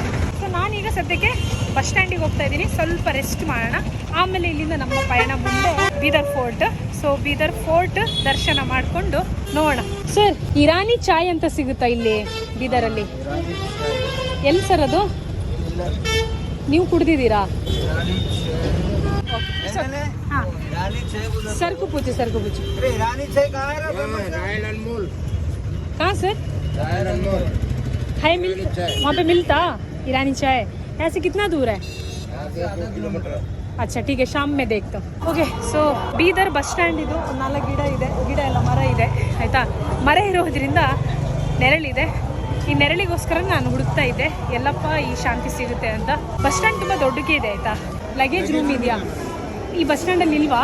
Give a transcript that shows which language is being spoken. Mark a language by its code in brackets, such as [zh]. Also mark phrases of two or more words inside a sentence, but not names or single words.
[kn] ಸೊ ನಾನೀಗ ಸದ್ಯಕ್ಕೆ ಬಸ್ ಸ್ಟ್ಯಾಂಡಿಗೆ ಹೋಗ್ತಾ ಇದ್ದೀನಿ, ಸ್ವಲ್ಪ ರೆಸ್ಟ್ ಮಾಡೋಣ. ಆಮೇಲೆ ಇಲ್ಲಿಂದ ನಮ್ಮ ಪಯಣ ಮುಂದೆ ಬೀದರ್ ಫೋರ್ಟ್. ಸೊ ಬೀದರ್ ಫೋರ್ಟ್ ದರ್ಶನ ಮಾಡಿಕೊಂಡು ನೋಡೋಣ. ಸರ್, ಇರಾನಿ ಚಾಯ್ ಅಂತ ಸಿಗುತ್ತಾ ಇಲ್ಲಿ ಬೀದರಲ್ಲಿ? ಎಲ್ಲಿ ಸರ್ ಅದು? ನೀವು ಕುಡ್ದಿದ್ದೀರಾ? [hi] सरकू पूछे ईरानी चाय कहाँ है? कहाँ सर? है वहाँ पे मिलता ईरानी चाय? यहाँ से कितना दूर है? अच्छा ठीक है, शाम में देखता हूँ. [en] Okay, so [kn] ಬೀದರ್ [en] bus stand [kn] ಇದು. 4 ಗಿಡ ಇದೆ, ಗಿಡ ಎಲ್ಲ ಮರ ಇದೆ ಆಯಿತಾ. ಮರ ಇರೋದ್ರಿಂದ ನೆರಳಿದೆ. ಈ ನೆರಳಿಗೋಸ್ಕರ ನಾನು ಹುಡುಕ್ತಾ ಇದ್ದೆ ಎಲ್ಲಪ್ಪ ಈ ಶಾಂತಿ ಸಿಗುತ್ತೆ ಅಂತ. [en] bus stand [kn] ತುಂಬ ದೊಡ್ಡಕ್ಕೆ ಇದೆ ಆಯಿತಾ. [en] luggage room [kn] ಇದೆಯಾ ಈ ಬಸ್ ಸ್ಟ್ಯಾಂಡಲ್ಲಿ? ಇಲ್ವಾ?